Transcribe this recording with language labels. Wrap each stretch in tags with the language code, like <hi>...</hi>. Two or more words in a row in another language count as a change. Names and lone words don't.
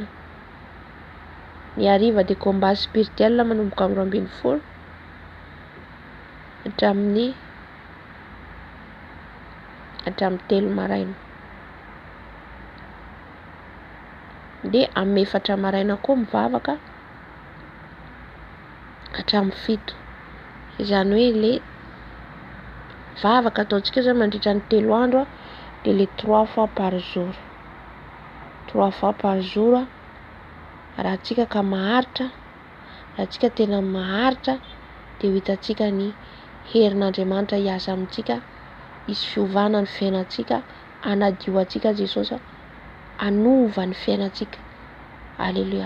<mg>Ny hariva dia</mg> <fr>combat spirituel</fr> <mg>manomboka amin'ny 12 hatramin'ny 3 maraina. Dia amin'ny 4 maraina koa mivavaka hatramin'ny 7. Izany hoe le vavaka ataontsika zany mandritra ny 3 andro, dia le</mg> <fr>3 fois par jour, 3 fois par jour.</fr> <mg>Raha tsika ka maharitra, raha tsika tena maharitra, dia ho hitantsika ny herin'Andriamanitra hiasa amintsika, hisy fiovana ny fiainantsika, anadio antsika Jesosy, anova ny fiainantsika. Aleluia.</mg>